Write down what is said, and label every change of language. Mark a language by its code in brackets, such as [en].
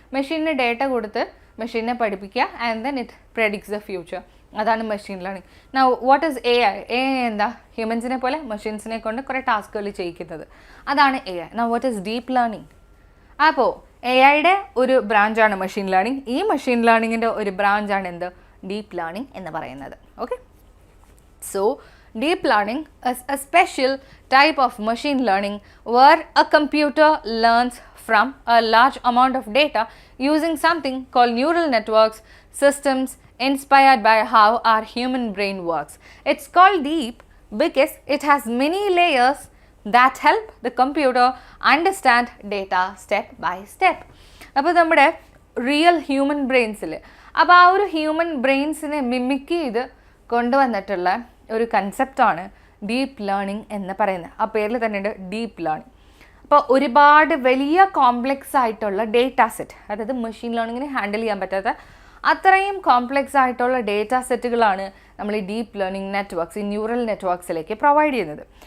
[ml] മെഷീനിന് data കൊടുത്ത് മെഷീനെ പഠിപ്പിക്കുക [en] And then it predicts the future. [ml] അതാണ് machine learning. [en] Now what is AI? [ml] എന്താ? ഹ്യൂമൻസിനെ പോലെ മെഷീൻസിനെ കൊണ്ട് കുറേ ടാസ്കുകൾ ചെയ്യിക്കുന്നത്, അതാണ് AI. [en] Now what is deep learning? [ml] അപ്പോൾ AI-യുടെ ഒരു ബ്രാഞ്ചാണ് മെഷീൻ ലേണിംഗ്. ഈ മെഷീൻ ലേണിങ്ങിൻ്റെ ഒരു ബ്രാഞ്ചാണ് എന്ത്? ഡീപ്പ് ലേണിംഗ് എന്ന് പറയുന്നത്. [en] Okay, so deep learning is a special type of machine learning where a computer learns from a large amount of data using something called neural networks systems inspired by how our human brain works. It's called deep because it has many layers that help the computer understand data step by step. [ml] അപ്പോൾ നമ്മുടെ real human ബ്രെയിൻസിൽ അപ്പോൾ ആ ഒരു human ബ്രെയിൻസിനെ mimic ചെയ്ത് കൊണ്ടുവന്നിട്ടുള്ള ഒരു കൺസെപ്റ്റാണ് deep learning എന്ന് പറയുന്നത്. ആ പേരിൽ തന്നെയുണ്ട് ഡീപ്പ് ലേണിംഗ്. അപ്പോൾ ഒരുപാട് വലിയ കോംപ്ലെക്സ് ആയിട്ടുള്ള ഡേറ്റാ സെറ്റ്, അതായത് മെഷീൻ ലേണിങ്ങിന് ഹാൻഡിൽ ചെയ്യാൻ പറ്റാത്ത അത്രയും കോംപ്ലെക്സ് ആയിട്ടുള്ള ഡേറ്റാ സെറ്റുകളാണ് നമ്മൾ ഈ ഡീപ്പ് ലേണിംഗ് നെറ്റ്വർക്ക്സ്, ഈ ന്യൂറൽ നെറ്റ്വർക്ക്സിലേക്ക് പ്രൊവൈഡ് ചെയ്യുന്നത്.